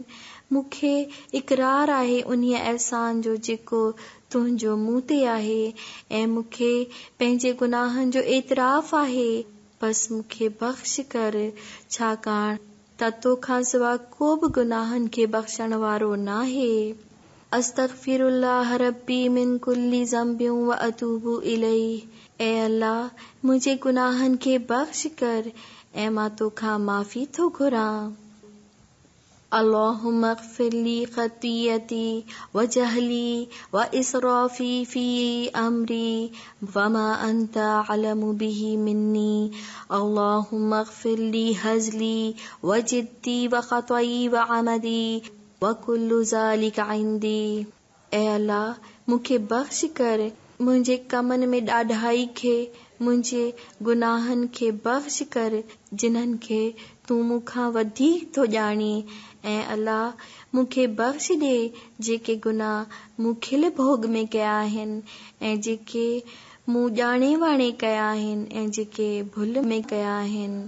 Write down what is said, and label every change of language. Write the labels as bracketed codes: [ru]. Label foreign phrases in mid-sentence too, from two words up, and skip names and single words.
[sd] मूंखे इक़रार आहे उन्हीअ अहसान जो जेको तुंहिंजो मूं ते आहे ऐं मूंखे पंहिंजे गुनाहनि जो एतिराफ़ आहे। बस मूंखे बख़्श कर, छाकाणि त तोखां सवा को बि गुनाहनि खे बख़्शण वारो नाहे। [ar] أستغفر الله ربي من كل ذنب وأتوب إليه. [sd] ऐ अल्लाह मुंहिंजे गुनाहनि खे बख़्श कर ऐं मां तोखां माफ़ी थो घुरां। [ar] اللهم اغفر لي خطيئتي وجهلي وإسرافي في أمري وما أنت أعلم به مني. اللهم اغفر لي هزلي وجدي وخطئي وعمدي وكل ذلك عندي. [sd] ऐ अल्लाह मूंखे बख़्श कर मुंहिंजे कमनि में ॾाढाई खे, मुंहिंजे गुनाहनि खे बख़्श कर जिन्हनि खे तूं मूंखां वधीक थो ॼाणी। ऐं अल्लाह मूंखे बख़्श ॾे जेके गुनाह मूं खिल भोग में कया आहिनि ऐं जेके मूं ॼाणे वाणे कया आहिनि ऐं जेके भुल में कया आहिनि।